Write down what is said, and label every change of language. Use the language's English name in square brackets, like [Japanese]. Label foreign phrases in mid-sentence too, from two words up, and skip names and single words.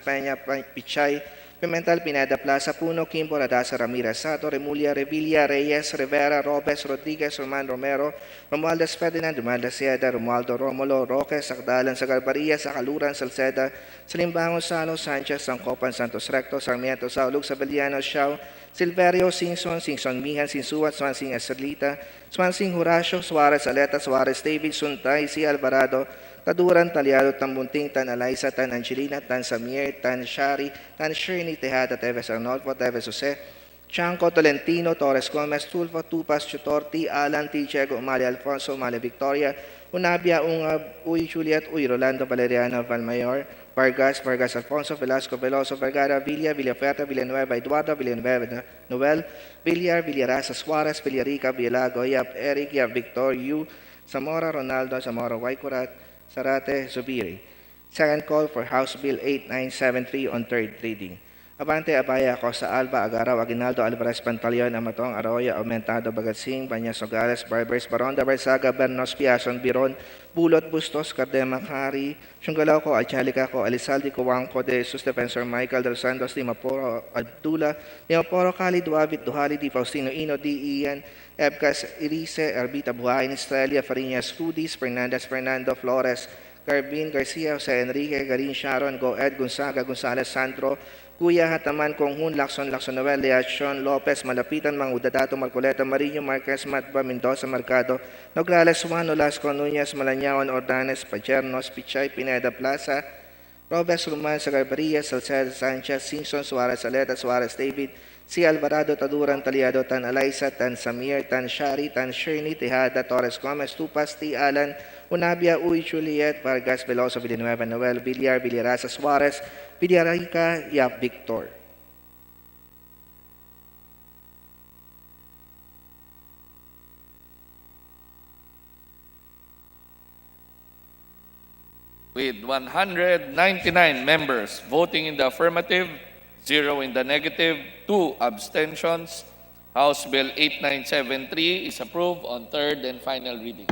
[English] Peña, Pichay, Pimental, Pineda, Plaza, Puno, Kimbo, Radasa, Ramirez, Sato, Remulla, Revilla, Reyes, Rivera, Robes, Rodriguez, Roman Romero, Romualdez Ferdinand, Romualdez Sieda, Romualdo Romulo, Roque, Sakdalan, Sagarbaria, Sakaluran, Salceda, Salimbango, Salo, Sanchez, Sangcopan, Santos Recto, Sarmiento, Saulug, Sabeliano, Xiao, Silverio, Singson, Singson Mihan, Sinsuat, Swansing Estrelita, Swansing Horacio, Suarez Aleta, Suarez David, Suntay, C. Alvarado, Taduran, Talyado, Tambunting, Tan Alaisa, Tan Angelina, Tan Samir, Tan Shari, Tan Shirney, Tejada, Teves Arnolfo, Teves Jose, Chanco, Tolentino, Torres Gomez, Tulfo, Tupas, Chutorti, Alan, T. Chego, Umali Alfonso, Umali Victoria, Unabia, Ungab, Uy Juliet, Uy Rolando, Valeriano, Valmayor, Vargas, Vargas Alfonso, Velasco, Veloso, Vergara, Villa, Villaferta, Villanueva, Eduardo, Villanueva, Noel, Villar, Villarasa, Suarez, Villarica, Villago, Yap, Eric, Yap, Victor, Yu, Zamora, Ronaldo, Zamora, Waikurat, Sarate, Zubiri. Second call for House Bill 8973 on third reading. Abante, Abaya, Costa Alba, Agaraw, Aguinaldo, Alvarez, Pantaleon, Amatong, Arroyo, Aumentado, Bagatsing, Banyas, Nogales, Barbers, Baronda, Barsaga, Bernos, Piason, Biron, Bulot, Bustos, Cardema, Cari, Chungalao, Co, Angelica, Co, Elizalde, Coangco, De Jesus, Defensor Michael, Del Santos, Di Maporo, Abdullah, Di Maporo, Cali, Duabit, Duhali, Di Faustino, Ino, Di Ian, Ebcas, Irise, Arbita, Buhain, Estrella, Fariñas, Rudis, Fernandez, Fernando, Flores, Garbin, Garcia, Jose Enrique, Garin, Sharon, Go, Ed, Gonzaga, Gonzales, Sandro, Kuya, Hataman, Konghun, Lacson, Noel, Leachon, Lopez, Malapitan, Mangudadato, Marcoleta, Marino, Marquez, Matba, Mendoza, Mercado, Nograles, Juan, Olasco, Nunez, Malañaon, Ordanes, Pachernos, Pichay, Pineda, Plaza, Robes, Roman, Sagarbaria, Salcedo, Sanchez, Simpson, Suarez, Aleta, Suarez, David, C. Alvarado, Taduran, Taliado, Tan Alaisa, Tan Samir, Tan Shari, Tan Shirney, Tejada, Torres Gomez, Tupas, T. Alan, Unabia, Uy, Juliet, Vargas, Veloso, Villanueva, Noel, Villar, Villarasa, Suarez, Villarica, Yap, Victor. With 199 members voting in the affirmative, 0 in the negative, 2 abstentions, House Bill 8973 is approved on third and final reading.